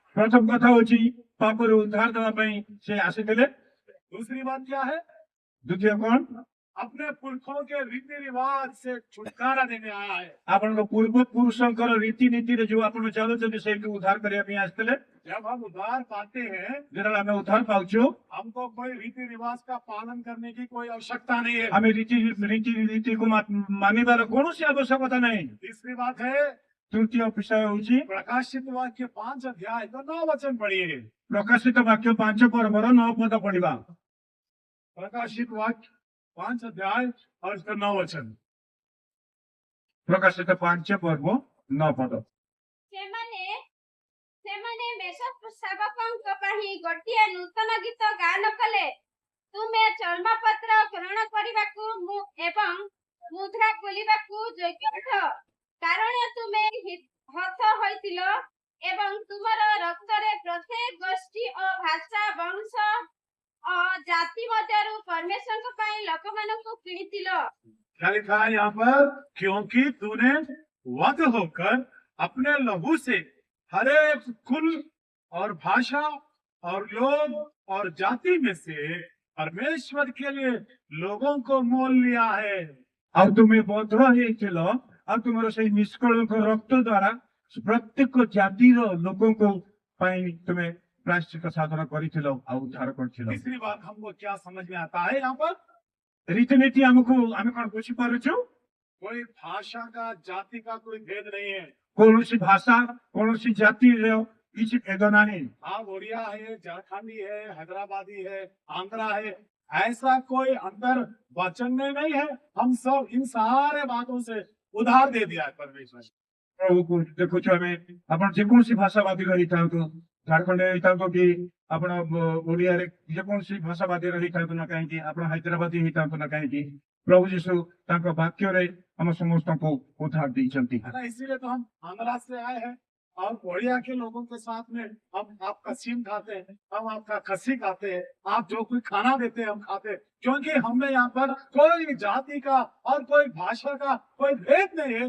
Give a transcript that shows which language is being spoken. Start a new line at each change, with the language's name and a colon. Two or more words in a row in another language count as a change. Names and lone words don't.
Odia: ପ୍ରଥମ କଥା ହଉଛି ପାପରୁ ଉଦ୍ଧାର ଦେବା ପାଇଁ ସେ ଆସିଥିଲେ।
Hindi: दूसरी बात क्या है?
Odia: ଦ୍ୱିତୀୟ କଣ?
Hindi: अपने पुरखों के रीति रिवाज से छुटकारा देने आया है।
Odia: ଆପଣଙ୍କ ପୂର୍ବ ପୁରୁଷଙ୍କର ରୀତିନୀତିରେ ଯୋଉ ଆପଣ ଚାଲୁଛନ୍ତି ସେଇଠୁ ଉଦ୍ଧାର କରିବା ପାଇଁ ଆସିଥିଲେ।
Hindi: जब हम उद्धार पाते हैं,
Odia: ଯେତେବେଳେ ଆମେ ଉଦ୍ଧାର ପାଉଛୁ
Hindi: हमको कोई रीति रिवाज का पालन करने की कोई आवश्यकता नहीं है।
Odia: ଆମେ ରୀତିନୀତିକୁ ମାନିବାର କୌଣସି ଆବଶ୍ୟକତା ନାହିଁ।
Hindi: तीसरी बात है,
Odia: ତୃତୀୟ ବିଷୟ ହଉଛି
Hindi: प्रकाशित वाक्य 5 अध्याय तो 9 वचन पढ़िए।
Odia: ପ୍ରକାଶିତ ବାକ୍ୟ 5 ପର୍ବର 9 ପଦ ପଢିବା।
Hindi: प्रकाशित वाक्य 5 अध्याय और इसका 9 वचन।
Odia: ପ୍ରକାଶିତ 5 ପର୍ବ 9 ପଦ। ସେମାନେ ମେଷ ଶାବକଙ୍କ ପାଇଁ ଗୋଟିଏ ନୂତନ ଗୀତ ଗାନ କଲେ। ତୁମେ ଚର୍ମପତ୍ର ଗ୍ରହଣ କରିବାକୁ ଏବଂ ମୁଦ୍ରା ଖୋଲିବାକୁ ଯୋଗ୍ୟ ଅଟ, କାରଣ ତୁମେ ହତ ହୋଇଥିଲ ଏବଂ ତୁମର ରକ୍ତରେ ପ୍ରତ୍ୟେକ ଗୋଷ୍ଠୀ ଓ ଭାଷା ବଂଶ ଓ ଜାତି ମଧ୍ୟରୁ ପରମେଶ୍ୱରଙ୍କ ପାଇଁ ଲୋକମାନଙ୍କୁ କିଣିଥିଲ।
Hindi: क्या लिखा है यहाँ पर? क्योंकि तूने वध होकर अपने लहू से हर एक कुल और भाषा और लोग और जाति में से परमेश्वर के लिए लोगों को मोल लिया है।
Odia: ଆଉ ତୁମେ ବଦ୍ଧ ହେଇଥିଲ ଆଉ ତୁମର ସେଇ ନିଷ୍କଳଙ୍କ ରକ୍ତ ଦ୍ଵାରା ପ୍ରତ୍ୟେକ ଜାତିର ଲୋକଙ୍କ ପାଇଁ ତୁମେ ପ୍ରାୟଶ୍ଚିତ ସାଧନ କରିଥିଲ ଆଉ ଉଦ୍ଧାର କରିଥିଲ।
Hindi: तीसरी बात हमको क्या समझ में आता है यहाँ पर,
Odia: ରୀତିନୀତି ଆମକୁ ଆମେ କଣ ବୁଝିପାରୁଛୁ?
Hindi: कोई भाषा का जाति का कोई भेद नहीं है।
Odia: କୌଣସି ଭାଷା କୌଣସି ଜାତିର କିଛି ଭେଦ ନାହିଁ।
Hindi: आप उड़िया है, झारखंडी है, हैदराबादी है, आंध्रा है, ऐसा कोई अंतर वचन में नहीं है। हम सब इन सारे बातों से उधार दे दिया है परमेश्वर।
Odia: ପ୍ରଭୁକୁ ଦେଖୁଛୁ ଆମେ, ଆପଣ ଯେକୌଣସି ଭାଷାବାଦୀ ରହିଥାନ୍ତୁ, ଝାଡଖଣ୍ଡ ହେଇଥାନ୍ତୁ କି ଆପଣ ଓଡିଆରେ ଯେକୌଣସି ଭାଷାବାଦୀ ରହିଥାନ୍ତୁ ନା କାହିଁକି, ଆପଣ ହାଇଦ୍ରାବାଦୀ ହେଇଥାନ୍ତୁ ନା କାହେ ପ୍ରଭୁ ଯୀଶୁ ତାଙ୍କୋ ବାକ୍ୟ ହମ ସମସ୍ତ କୋ ଉଦ୍ଧାର ଦେଇଛନ୍ତି।
Hindi: है ना, इसीलिए तो हम आंध्रा से आए हैं और कोरिया के लोगों के साथ में हम आप कसीम खाते हैं, हम आपका खसी खाते हैं, आप जो कोई खाना देते हैं हम खाते हैं, क्योंकि हमें यहाँ पर कोई जाति का और कोई भाषा का कोई भेद नहीं है।